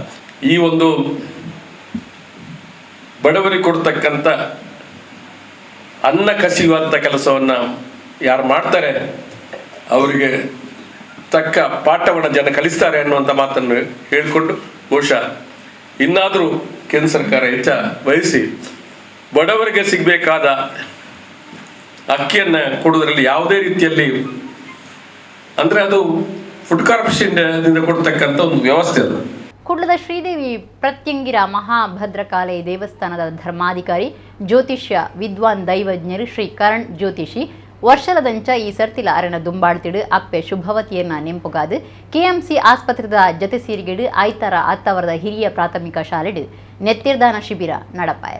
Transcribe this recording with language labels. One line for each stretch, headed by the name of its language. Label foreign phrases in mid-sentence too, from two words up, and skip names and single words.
Kannada: ಈ ಒಂದು ಬಡವರಿಗೆ ಕೊಡ್ತಕ್ಕಂಥ ಅನ್ನ ಕಸಿಯುವಂಥ ಕೆಲಸವನ್ನು ಯಾರು ಮಾಡ್ತಾರೆ ಅವರಿಗೆ ತಕ್ಕ ಪಾಠವನ್ನು ಜನ ಕಲಿಸ್ತಾರೆ ಅನ್ನುವಂಥ ಮಾತನ್ನು ಹೇಳಿಕೊಂಡು ಬಹುಶಃ ಇನ್ನಾದರೂ ಕೇಂದ್ರ ಸರ್ಕಾರ ಹೆಚ್ಚ ವಹಿಸಿ ಬಡವರಿಗೆ ಸಿಗಬೇಕಾದ ಅಕ್ಕಿಯನ್ನು ಕೊಡುವುದರಲ್ಲಿ ಯಾವುದೇ ರೀತಿಯಲ್ಲಿ, ಅಂದರೆ ಅದು ಫುಡ್ ಕಾರ್ಪೊರೇಷನ್ನಿಂದ ಕೊಡ್ತಕ್ಕಂಥ ಒಂದು ವ್ಯವಸ್ಥೆ ಅದು.
Tulu: ಕುಡ್ಲದ ಶ್ರೀದೇವಿ ಪ್ರತ್ಯಂಗಿರ ಮಹಾಭದ್ರಕಾಳಿ ದೇವಸ್ಥಾನದ ಧರ್ಮಾಧಿಕಾರಿ ಜ್ಯೋತಿಷ್ಯ ವಿದ್ವಾನ್ ದೈವಜ್ಞರು ಶ್ರೀ ಕರಣ್ ಜ್ಯೋತಿಷಿ ವರ್ಷಲದಂಚ ಈ ಸರ್ತಿಲ ಅರಣ ದುಂಬಾಳ್ತಿಡು ಅಪ್ಪೆ ಶುಭವತಿಯನ್ನ ನೆಂಪುಗಾದು ಕೆಎಂಸಿ ಆಸ್ಪತ್ರೆದ ಜತೆ ಸೀರಿಗೆಡು ಐತಾರ ಅತ್ತವರದ ಹಿರಿಯ ಪ್ರಾಥಮಿಕ ಶಾಲೆಡು ನೆತ್ತಿರ್ದಾನ ಶಿಬಿರ ನಡಪಾಯರು.